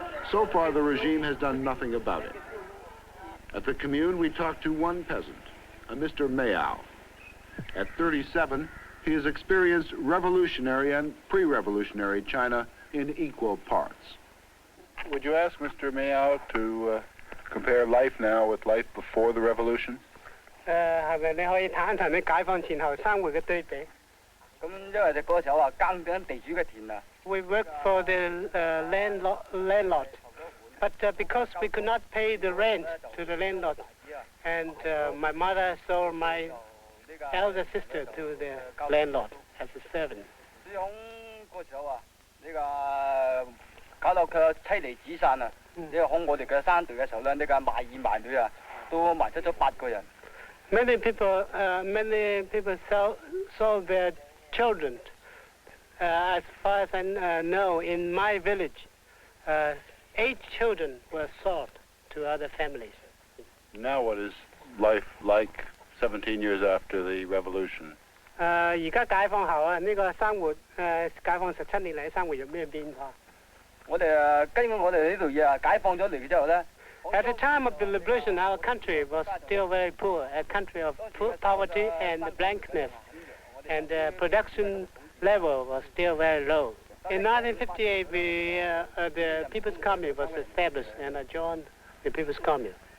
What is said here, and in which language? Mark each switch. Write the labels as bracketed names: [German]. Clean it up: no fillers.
[English] So far, the regime has done nothing about it. At the commune, we talked to one peasant, a Mr. Mayao. At 37, He has experienced revolutionary and pre-revolutionary China in equal parts. Would you ask Mr. Miao to compare life now with life before the revolution? [Cantonese] 係咪你可以談一談你解放前後生活嘅對比？咁因為嗰個時候啊，耕緊地主嘅田啊。 [English] We worked for the landlord, but because we could not pay the rent to the landlord, and my mother sold my elder sister to the landlord as a servant. [Cantonese] 所以響嗰時候啊，呢個搞到佢妻離子散啊！呢個響我哋嘅山隊嘅時候咧，呢個賣兒賣女啊，都賣出咗8個人。 [English] Many people sold their children. As far as I know, in my village, 8 children were sold to other families. Now what is life like 17 years after the revolution? [Cantonese] 而家解放後啊，呢個生活解放17年嚟，生活有咩變化？我哋根據我哋呢度嘢啊，解放咗嚟之後咧。 [English] At the time of the liberation, our country was still very poor, a country of poverty and blankness, and the production level was still very low. In 1958, the People's Commune was established, and I joined the People's Commune.